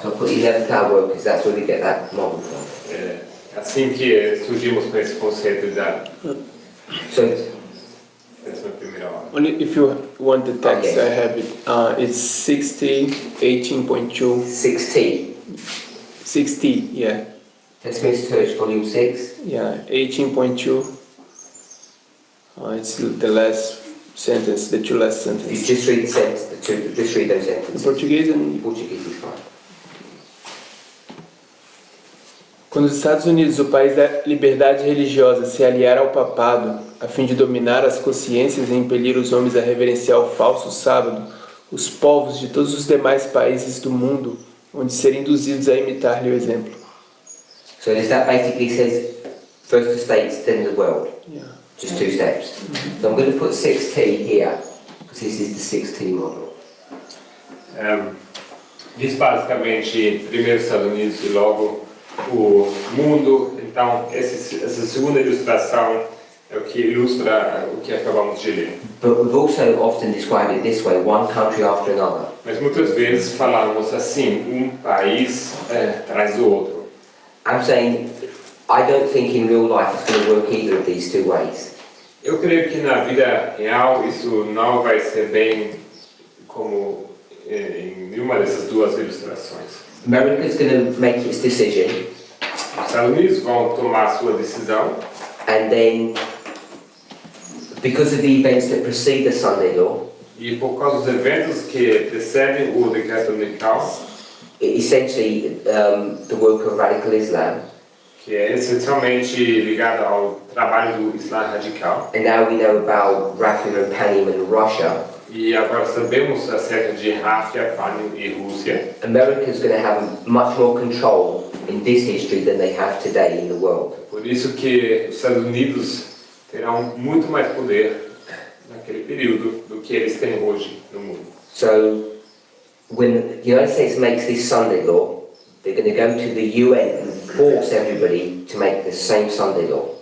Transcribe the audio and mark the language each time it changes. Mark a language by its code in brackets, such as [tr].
[en] So I'll put 11th hour because that's where we get that model from. [pt] É assim que surgimos com esse conceito da [en] So [pt] 11ª hora. [en] Only if you want the text, yes. I have it. It's 60, 18.2. 60. 60, yeah. Westminster Church, Volume 6. Yeah, 18.2. It's the last sentence, the two last You sentences. just read the sentence, just read those In sentences. Portuguese and Portuguese is fine. [pt] Quando os Estados Unidos, o país da liberdade religiosa, se aliar ao papado a fim de dominar as consciências e impelir os homens a reverenciar o falso sábado, os povos de todos os demais países do mundo vão ser induzidos a imitar-lhe o exemplo. [en] So does that basically says first the states, then the world? Yeah. Just two steps. So I'm going to put 6T here, because this is the 6T model. [pt] Diz basicamente primeiro os Estados Unidos e logo o mundo. Então, essa segunda ilustração é o que ilustra o que acabamos de ler. [en] But we've also often described it this way, one country after another. [pt] Mas muitas vezes falamos assim, país traz o outro. [en] I'm saying, I don't think in real life it's going to work either of these two ways. [pt] Eu creio que na vida real isso não vai ser bem como em nenhuma dessas duas ilustrações. [en] America's going to make its decision, [pt] Os Estados Unidos vão tomar a sua decisão [en] and then, because of the events that precede the Sunday Law, [pt] e por causa dos eventos que precedem o decreto unical, [en] essentially the work of radical Islam, [pt] que é essencialmente ligado ao trabalho do Islã radical. [en] and now we know about Rafin and Panim in Russia, [pt] E agora sabemos acerca de Ráfia, Panim e Rússia. [en] America's going to have much more control in this history than they have today in the world. [pt] Por isso que os Estados Unidos terão muito mais poder naquele período do que eles têm hoje no mundo. [en] So when the United States makes this Sunday Law, they're going to go to the UN and force everybody to make the same Sunday Law.